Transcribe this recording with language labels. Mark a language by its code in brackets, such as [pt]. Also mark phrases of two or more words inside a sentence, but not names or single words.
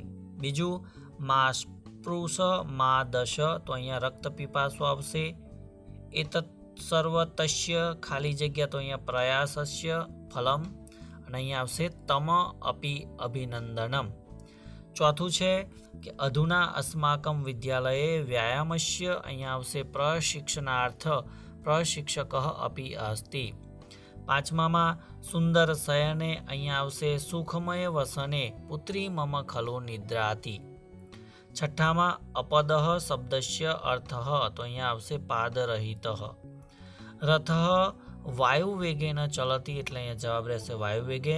[gu] બીજું [sa] મા સ્પૃશ મા દશ, [gu] તો અહીંયા [sa] રક્ત પીપાસો [gu] આવશે। [sa] એતત સર્વતસ્ય [gu] ખાલી જગ્યા, તો અહીંયા [sa] પ્રયાસસ્ય ફલમ, [gu] અને અહીંયા આવશે [sa] તમ અપી અભિનંદનમ। [gu] ચોથું છે કે [sa] અધુના अस्माकं विद्यालये व्यायामस्य, [gu] અહીંયા આવશે [sa] પ્રશિક્ષણાર્થ પ્રશિક્ષકः अपि अस्ति। પાંચમામાં સુંદર શયને, [gu] અહીંયા આવશે [sa] સુખમય વસને પુત્રી મમ ખલુ નિદ્રાતિ। [gu] છઠ્ઠામાં [sa] અપદઃ શબ્દસ્ય અર્થઃ, [gu] તો અહીંયા આવશે પાદરહિતઃ। [sa] રથઃ વાયુવેગેન ચલતિ, [gu] એટલે અહીંયા જવાબ રહેશે વાયુવેગેન।